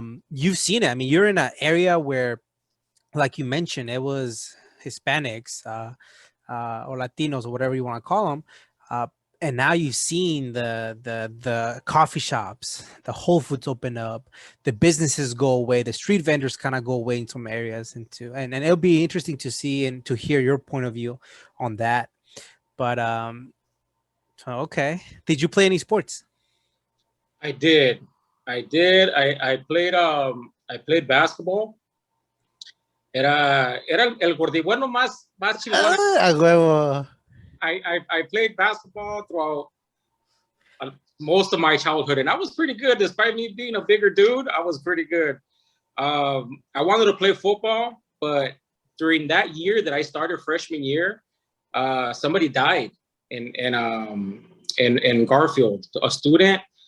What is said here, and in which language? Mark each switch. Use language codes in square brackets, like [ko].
[en] you've seen it. I mean, you're in an area where, like you mentioned, it was Hispanics or Latinos or whatever you want to call them, and now you've seen the coffee shops, the Whole Foods open up, the businesses go away, the street vendors kind of go away in some areas, and it'll be interesting to see and to hear your point of view on that. But okay, did you play any sports? I did. I played basketball, [es] Era el gordibueno más chingón. A huevo. [en] I played basketball throughout most of my childhood, and I was pretty good. Despite me being a bigger dude, I was pretty good. I wanted to play football, but during that year that I started freshman year, somebody died in Garfield, a student.